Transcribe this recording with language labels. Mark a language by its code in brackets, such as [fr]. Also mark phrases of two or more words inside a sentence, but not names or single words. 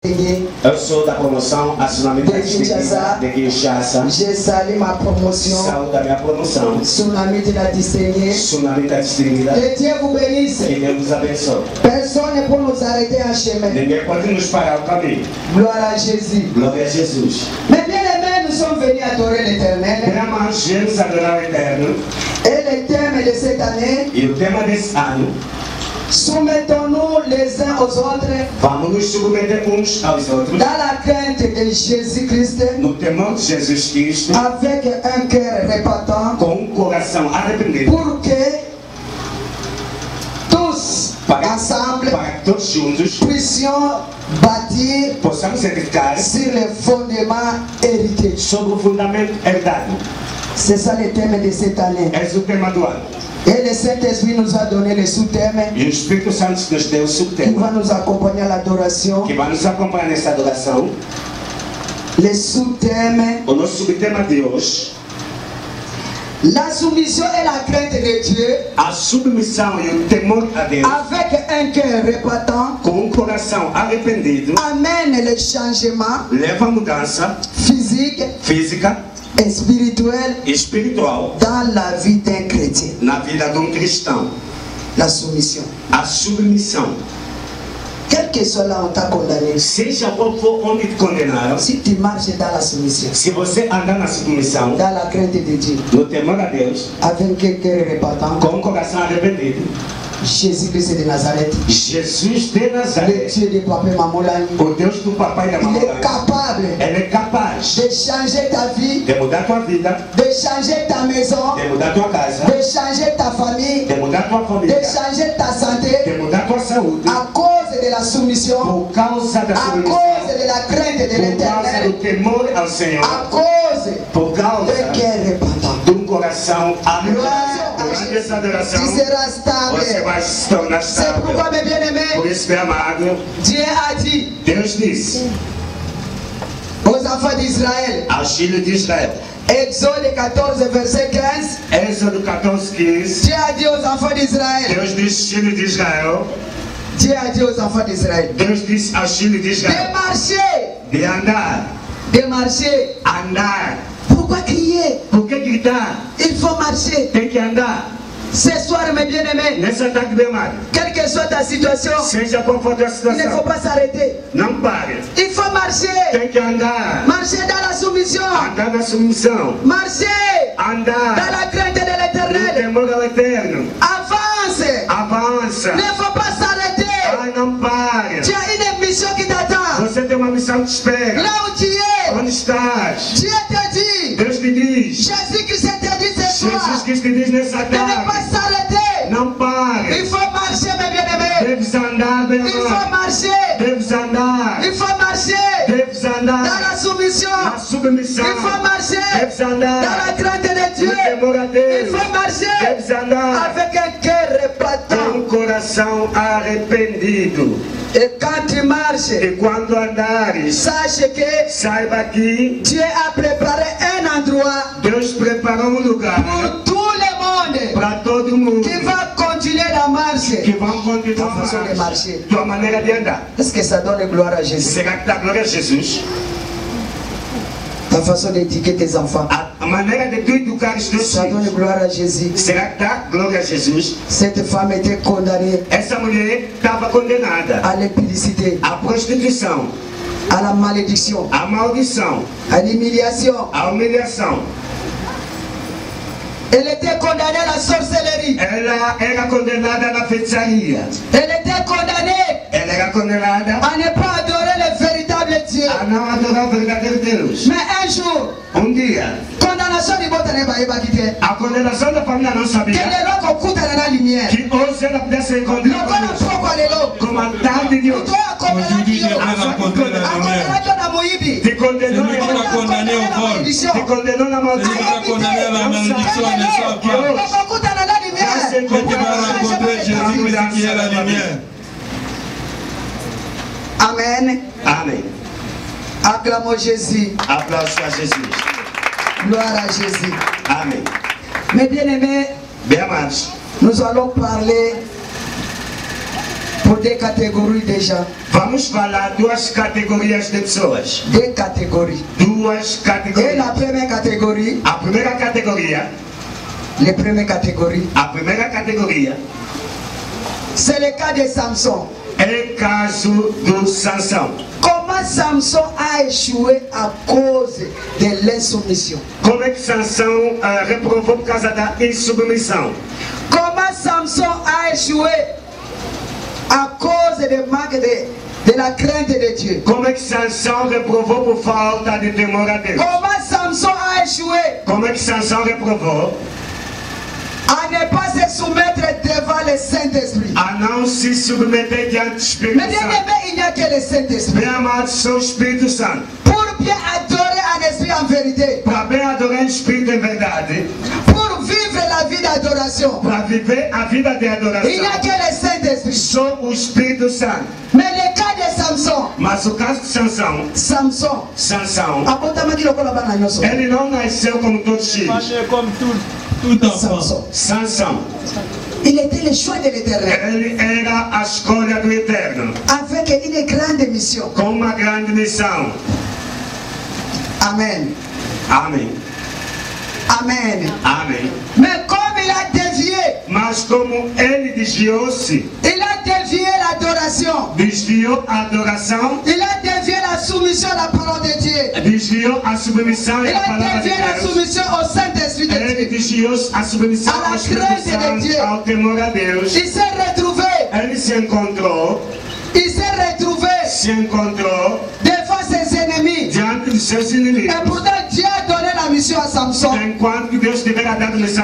[pt] Eu sou da promoção Tsunami de Kinshasa. [fr] J'ai salué ma promotion. [pt] Saúde a minha promoção. [fr] Tsunami de la distinguée. [pt] Tsunami da distinguida. [fr] Que Dieu vous bénisse. [pt] Que Deus nos abençoe. [fr] Personne ne peut nous arrêter en chemin. [pt] Ninguém pode nos parar o caminho. [fr] Gloire à Jésus. [pt] Glória a Jesus. [fr] Mais bien aimés, nous sommes venus adorer l'Éternel. [pt] Viemos adorar o Eterno. [fr] Et le thème de cette année. [pt] E o tema desse ano. [fr] Soumettons-nous les uns aux autres. [pt] Vamos nos submeter uns aos outros. [fr] Dans la crainte de Jésus-Christ. [pt] No temor de Jesus Cristo. [fr] Avec un cœur repentant. [pt] Com coração arrependido. [fr] Pour que tous ensemble [pt] todos juntos [fr] puissions bâtir [pt] possamos edificar [fr] sur le fondement hérité. [pt] Sobre o fundamento herdado. [fr] C'est ça le thème de cette année. [pt] É o tema do ano. [fr] Et le Saint-Esprit nous a donné le sous-thème. [pt] E o Espírito Santo nos deu o sub-tema. [fr] Qui va nous accompagner à l'adoration. [pt] Que vai nos acompanhar nessa adoração. [fr] Le sous-thème. [pt] O nosso sub-tema de hoje. [fr] La soumission et la crainte de Dieu. [pt] A submissão e o temor a Deus. [fr] Avec un cœur repentant. [pt] Com coração arrependido. [fr] Amène le changement. [pt] Leva a mudança. Física. Espiritual [fr] dans la vie d'un chrétien. [pt] Na vida de cristão. [fr] La soumission. [pt] A submissão. [fr] Quel que soit là on t'a condamné. [pt] Seja qual for onde te condenaram. [fr] Si tu marches dans la soumission. [pt] Se você andar na submissão. [fr] Dans la crainte de Dieu. [pt] No temor a Deus. [fr] Avec un cœur repentant. [pt] Com coração arrependido. [fr] Jésus-Christ de Nazareth. [pt] Jesus de Nazareth. [fr] Le Dieu de papa et maman. [pt] O Deus do papai e da mamãe. [fr] Il est capable. [pt] Ele é capaz. [fr] De changer ta vie. [pt] De mudar tua vida. [fr] De changer ta maison. [pt] De mudar tua casa. [fr] De changer ta famille. [pt] De mudar tua família. [fr] De changer ta santé. [pt] De mudar tua saúde. [fr] À cause de la soumission. [pt] Por causa da submissão. [fr] À cause de la crainte de l'Éternel. [pt] Por causa do temor ao Senhor. [fr] À cause. [pt] Por causa [fr] de cœur repentant. [pt] De coração arrependido. [fr] Tu seras stable. [pt] Você vai se tornar [fr] C'est pourquoi, mes bien-aimés, [pt] por isso, meu amado, [fr] Dieu a dit [pt] Deus disse [fr] aux enfants d'Israël, [pt] aos filhos de Israel, [fr] Exode 14, verset 15, [pt] Êxodo 14, 15, [fr] Dieu a dit aux enfants d'Israël, [pt] Deus disse aos filhos de Israel, [fr] Dieu a dit aux enfants d'Israël, [pt] Deus disse aos filhos de Israel, [fr] de marcher, [pt] de andar, [fr] de marcher. [pt] Andar. [fr] Pourquoi crier? [pt] Por que gritar? [fr] Il faut marcher. [pt] Tem que andar. [fr] Ce soir, mes bien-aimés, [pt] nessa tarde, meu amado, [fr] quelle que soit ta situation, [pt] seja qual for a tua situação, [fr] il ne faut pas s'arrêter. [pt] Não pare. [fr] Il faut marcher. [pt] Tem que andar. [fr] Marcher dans la soumission. [pt] Andar na submissão. [fr] Marcher. [pt] Andar. [fr] Dans la crainte de l'Éternel. [pt] No temor ao Eterno. [fr] Avance. [pt] Avança. [fr] Ne faut pas s'arrêter. [pt] Ai, não pare. [fr] Tu as une mission qui t'attend. [pt] Você tem uma missão que te espera. [fr] Là où tu es. [pt] Onde estás? [fr] Dieu te dit. [pt] Deus te diz. [fr] Jésus-Christ te dit ce soir. [pt] Jesus Cristo te diz nessa tarde. [fr] De ne pas s'arrêter. [pt] Não pare. [fr] Il faut marcher, mes bien-aimés. [pt] Deves andar, meu [fr] Il faut [pt] amado. [fr] marcher. [pt] Deves andar. [fr] Il faut marcher. [pt] Deves andar. [fr] Dans la soumission. [pt] Na submissão. [fr] Il faut marcher. [pt] Deves andar. [fr] Dans la crainte de Dieu. [pt] No temor a Deus. [fr] Il faut marcher. [pt] Deves andar. [fr] Avec un cœur repentant. [pt] Coração arrependido. [fr] Et quand tu marches, [pt] e quando andares, [fr] sache que [pt] saiba que [fr] Dieu a préparé un endroit. [pt] Deus preparou lugar [fr] pour tout le monde. [pt] Para todo mundo. [fr] Qui va continuer la marche. [pt] Que vão continuar [fr] ta façon de marcher. [pt] Tua maneira de andar. [fr] Est-ce que ça donne gloire à Jésus? [pt] Será que dá glória a Jesus? [fr] Ta façon d'éduquer tes enfants. [pt] A maneira de tu educar os teus [fr] ça [pt] filhos. [fr] donne gloire à Jésus. [pt] Será que dá glória a Jesus? [fr] Cette femme était condamnée. [pt] Essa mulher estava condenada [fr] à l'impudicité, [pt] à prostituição, [fr] à la malédiction, [pt] à maldição, [fr] à l'humiliation. [pt] à humilhação. [fr] Elle était condamnée à la sorcellerie. [pt] Ela era condenada na feitiçaria. [fr] Elle était condamnée. [pt] Ela era condenada [fr] à ne pas adorer le véritable Dieu. [pt] A não adorar o verdadeiro Deus. [fr] Mais un jour, [pt] dia, [fr] condamnation du bote n'est pas évacuée. [pt] A condenação da família não sabia. [fr] Que les lois qu'on coûte à la lumière. [pt] Que hoje ela pudesse encontrar. [fr] Le bon pourquoi les lois. [pt] Como a tarde de hoje. [fr] Aujourd'hui, Dieu [pt] te condenou na [fr] malédiction. [pt] Te condenou na maldição. [fr] Amen. [pt] Amen. [fr] Acclamons Jésus. [pt] Aplausos a Jesus. [fr] Gloire à Jésus. Amen. Mes bien-aimés, [pt] bem amados, [fr] nous allons parler [pt] Por de categoria [fr] déjà. [pt] Vamos falar duas categorias de pessoas. De categoria. Duas categorias. [fr] Et la première catégorie. [pt] A primeira categoria. [fr] Les premières catégories. [pt] A primeira categoria. [fr] C'est le cas de Samson. [pt] É caso do Sansão. [fr] Comment Samson a échoué à cause de l'insoumission? [pt] Como é que Sansão reprovou por causa da insubmissão? [fr] Comment Samson a échoué à cause de manque de la crainte de Dieu? [pt] Como é que Sansão reprovou por falta de temor a Deus? [fr] Comment Samson a échoué [pt] Como é que Sansão reprovou? [fr] à ne pas se soumettre devant le Saint-Esprit? [pt] A não se submeter diante do Espírito [fr] Mais bien [pt] Santo. [fr] aimé, il n'y a que le Saint-Esprit. [pt] Bem amado, sou o Espírito Santo. [fr] Pour bien adorer un esprit en vérité, [pt] Para bem adorar o Espírito em verdade, [fr] pour vivre la vie d'adoration, [pt] para viver a vida de [fr] il n'y a [pt] adoração, [fr] que le Saint-Esprit. [pt] sou o Espírito Santo. [fr] Mais le cas de Samson, [pt] Mas o caso de Sansão, Sansão, Sansão, ele não nasceu como todos os filhos. [fr] Comme tout enfant. [pt] Sansão, [fr] il était le choix de l'Éternel [pt] ele era a escolha do Eterno, [fr] avec une grande mission. [pt] com uma grande missão. [fr] Amen. [pt] Amém. [fr] Amen. [pt] Amém. [fr] Mais comme il a dévié, [pt] Mas como ele desviou-se, [fr] il a dévié l'adoration, [pt] desviou a adoração, [fr] il a dévié la soumission à la parole de Dieu, [pt] desviou a submissão e [fr] il a [pt] a palavra de [fr] dévié la [pt] Deus. [fr] soumission au Saint-Esprit de [pt] Ele [fr] Dieu. [pt] desviou a submissão [fr] A la [pt] ao Espírito [fr] crainte de Dieu. [pt] Santo, ao temor a Deus. [fr] Il s'est retrouvé, [pt] Ele se encontrou [fr] devant ses ennemis. [pt] diante de seus [fr] Et [pt] inimigos. [fr] pourtant Dieu a donné la mission à Samson [pt] Enquanto que Deus tivera dado missão